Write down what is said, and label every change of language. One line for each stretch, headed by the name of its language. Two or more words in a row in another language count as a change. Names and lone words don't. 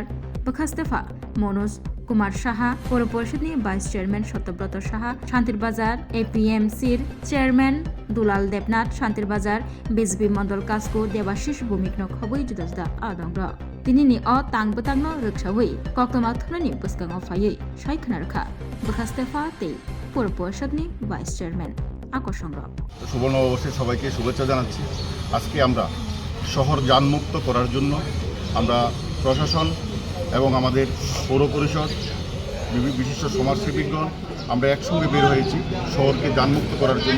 Kok Borok: बखास्तेफा मनोज कुमार साहा पौर परिषदनि
English: vice chairman
Kok Borok: सत्यव्रत साहा शान्तिर बाजार एपीएमसीर चेयरमैन दुलाल देबनाथ शान्तिर बाजार बिजेपि मंडल कास्को देवाशिष भूमिकनो खबै जुदा जुदा आदंग्र तिनिनि अ तांबुतांगनो रक्षावै कक्तमा थुनानि बुस्काङाव फायै सायखना रखा बखास्तेफा ते पौर परिषदनि
English: vice chairman
Kok Borok: আকর্ষণ
Bangla: শুভ নববর্ষে সবাইকে শুভেচ্ছা জানাচ্ছি। আজকে আমরা শহর যানমুক্ত করার জন্য আমরা প্রশাসন এবং আমাদের পৌর পরিষদ বিশিষ্ট সমাজসেবীগণ আমরা একসঙ্গে বের হয়েছি শহরকে যানমুক্ত করার জন্য।